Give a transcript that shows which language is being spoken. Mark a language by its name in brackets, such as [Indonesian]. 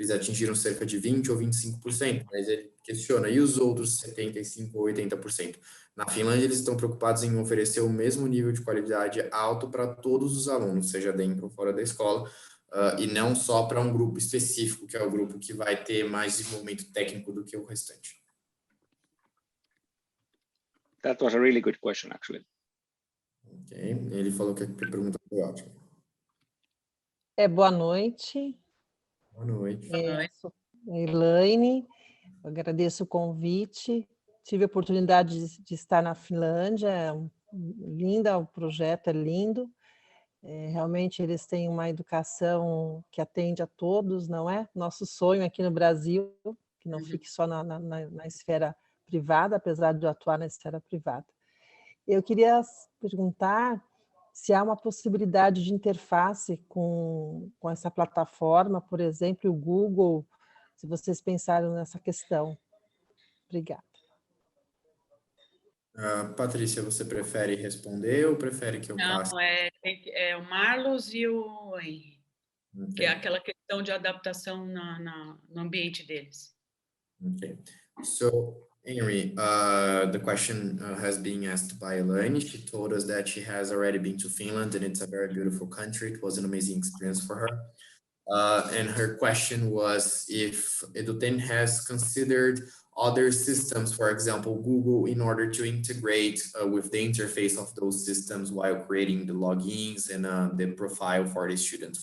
[Portuguese] eles atingiram cerca de 20% ou 25%, mas ele questiona, e os outros 75% ou 80%? Na Finlândia, eles estão preocupados em oferecer o mesmo nível de qualidade alto para todos os alunos, seja dentro ou fora da escola, e não só para um grupo específico, que é o grupo que vai ter mais desenvolvimento técnico do que o restante. [English] That was a really good question, actually. [Portuguese] Ok, ele falou que a pergunta foi ótima. Boa noite. Boa noite. Sou a Elaine, eu agradeço o convite. Tive a oportunidade de estar na Finlândia, linda, o projeto é lindo. Realmente eles têm uma educação que atende a todos, não é? Nosso sonho aqui no Brasil, que não fique só na esfera privada, apesar de eu atuar na esfera privada. Eu queria perguntar se há uma possibilidade de interface com essa plataforma, por exemplo, o Google, se vocês pensaram nessa questão. Obrigada. Patrícia, você prefere responder ou prefere que eu passe? Não, é o Marlos e o Henry, que é aquela questão de adaptação no ambiente deles. Okay. [English] So, Henry, the question has been asked by Elaine. She told us that she has already been to Finland and it's a very beautiful country. It was an amazing experience for her. And her question was if Eduten has considered other systems, for example, Google, in order to integrate with the interface of those systems while creating the logins and the profile for the students.